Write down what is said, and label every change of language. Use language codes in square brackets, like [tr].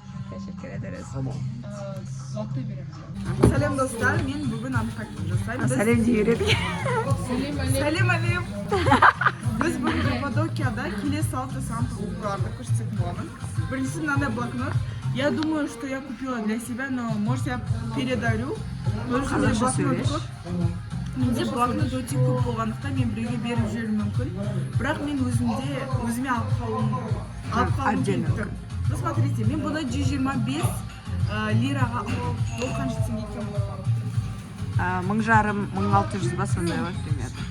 [tr] Teşekkür ederiz. Tamam. [kk] Салем достар, мен бүгін анпакинг жасаймын. Салем дейіреді. Салем алейкум. Біз бүгін Каппадокияда келесі 6 сампулдарды көрсететін боламын. Біріншісі мынандай блокнот. [ru] Я думаю, что я купила для себя, но может я передарю. Потому что [kk] менде блокнот көп. Менде блокнот өте көп болғандықтан мен біреуге беріп жіберуім мүмкін. Бірақ мен өзіме алып қалуым [ru] Отдельно. [kk] керек. [ru] Ну смотрите, [kk] мен бұны 125 лираға ол қанша теңге екен болады? 1500-1600 ба сондай ғой [ru] примерно.